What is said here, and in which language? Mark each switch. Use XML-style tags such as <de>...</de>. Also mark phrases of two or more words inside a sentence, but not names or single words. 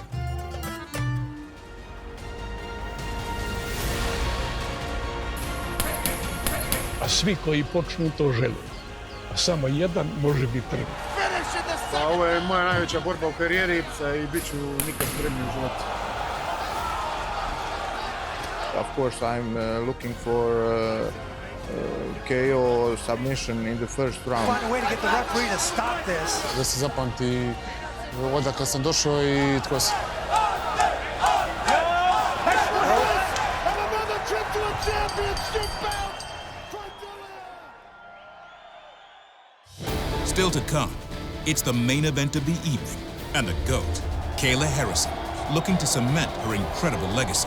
<hr>A svi koji počnu to žele. A samo jedan može biti prvi. Pa ovo je moja najveća borba u karijeri i bit ću nikad spremni u životu.</hr> <en>Of course, I'm looking for KO submission in the first round. Find a way to get the referee to stop this.</en> <hr>Da se zapamti odakle sam došao i tko sam.</hr> <en>Still to come, it's the main event of the evening, and the GOAT, Kayla Harrison, looking to cement her incredible legacy.</en>